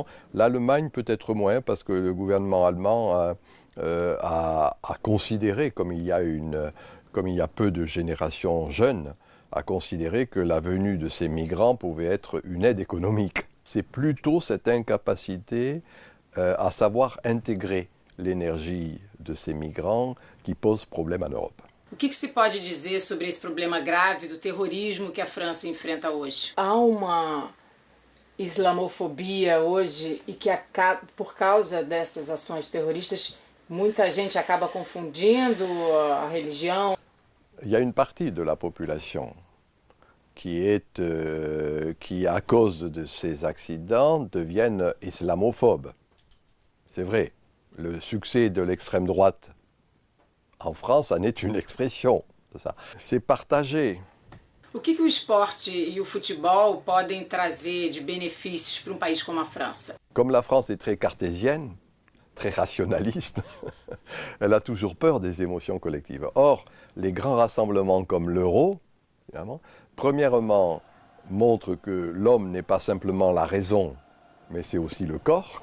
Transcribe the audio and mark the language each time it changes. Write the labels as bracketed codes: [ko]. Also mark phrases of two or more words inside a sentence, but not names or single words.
[fr] L'Allemagne peut-être moins, parce que le gouvernement allemand a considéré, comme il y a peu de générations jeunes, a considéré que la venue de ces migrants pouvait être une aide économique. C'est plutôt cette incapacité à savoir intégrer l'énergie de ces migrants qui pose problème en Europe. [pt] O que se pode dizer sobre esse problema grave do terrorismo que a França enfrenta hoje? Há uma islamofobia hoje e que acaba, por causa dessas ações terroristas, muita gente acaba confundindo a religião. [fr] Il y a une partie de la population qui, à cause de ces accidents, deviennent islamophobes. C'est vrai, le succès de l'extrême droite en France en est une expression. C'est partagé. [pt] O que o esporte e o futebol podem trazer de benefícios para país como a França? [fr] Comme la France est très cartésienne, très rationaliste, elle a toujours peur des émotions collectives. Or, les grands rassemblements comme l'Euro, premièrement, montrent que l'homme n'est pas simplement la raison, mais c'est aussi le corps.